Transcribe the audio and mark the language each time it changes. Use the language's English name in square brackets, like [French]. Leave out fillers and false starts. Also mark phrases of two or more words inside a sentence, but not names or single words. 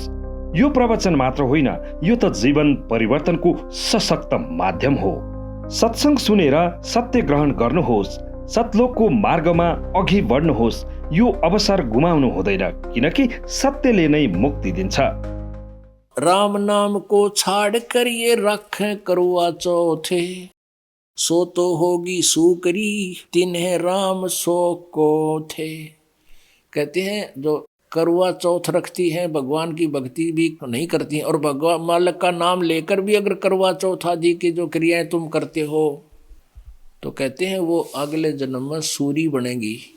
[Nepali] यो प्रवचन मात्र होइन, यो त जीवन परिवर्तनको सशक्त माध्यम हो। सत्संग सुनेर सत्य ग्रहण गर्नुहोस्, सतलोकको मार्गमा अघि बढ्नुहोस्। यो अवसर गुमाउनु हुँदैन, किनकि सत्यले नै मुक्ति दिन्छ। [Hindi] राम नाम को छाड़ कर ये रखें करवा चौथे, सो तो होगी सूकरी तिन्हें राम सो को थे। कहते हैं जो करवा चौथ रखती हैं, भगवान की भक्ति भी नहीं करती हैं, और भगवान मालिक का नाम लेकर भी अगर करवा चौथ आदि की जो क्रियाएं तुम करते हो, तो कहते हैं वो अगले जन्म में सूरी बनेगी।